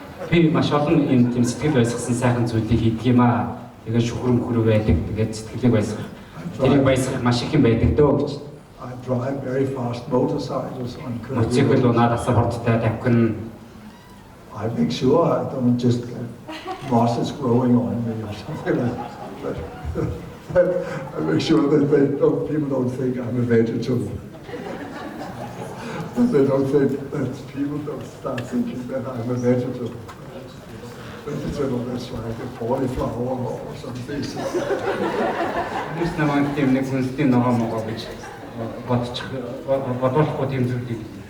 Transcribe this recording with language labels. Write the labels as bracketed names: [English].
[Mongolian] Би маш олон юм тийм сэтгэл баясгасан сайхан зүйлийг хийдэг юм аа. Тэгээд шүхрэн хүрээ байдаг. Тэгээд сэтгэлийг баясгах. Тэрийг баясгах маш их юм байдаг дөө гэж. [English] I drive very fast motorcycles on curvy [Mongolian] Мотоцикл [English] roads. [Mongolian] унаад асар хурдтай тавхин. [English] I make sure I don't just get mosses growing on me or something like that. I make sure that people don't think I'm a vegetable. They don't think that people don't start thinking that I'm a vegetable. Vegetable, that's like a cauliflower or something. [Mongolian] Хүмүүс намайг тийм нэг хүнсний ногоо гэж бодохгүй тийм зүйлийг.